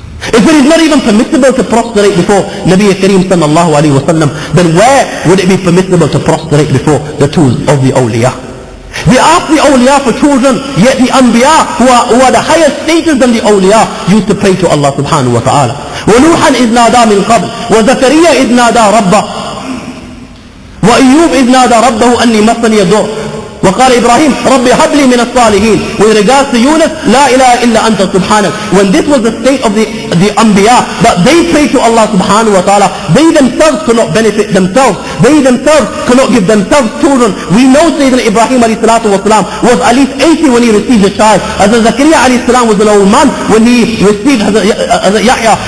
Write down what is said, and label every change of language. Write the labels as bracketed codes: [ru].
[en] If it is not even permissible to prostrate before Nabi Kareem sallallahu alayhi wa sallam, then where would it be permissible to prostrate before the tools of the awliya? They ask the awliya for children, yet the anbiya who are the higher status than the awliya used to pray to Allah subhanahu wa ta'ala. [ar] وَنُوحًا إِذْ نَادَى مِنْ قَبْلِ وَزَكَرِيَّا إِذْ نَادَى رَبَّهُ وَأَيُّوبَ إِذْ نَادَى رَبَّهُ أَنِّي مَسَّنِيَ الضُّرُّ وقال إبراهيم رب هب لي من الصالحين. [en] With regards to Yunus, [ar] لا إله إلا أنت سبحانك. [en] When this was the state of the Anbiya, that they pray to Allah subhanahu wa ta'ala, they themselves could not benefit themselves. They themselves could not give themselves children. We know Sayyidina Ibrahim alayhi salatu wasalam was at least 80 when he received a child. Hazrat Zakaria alayhi salam was an old man when he received Hazrat Yahya.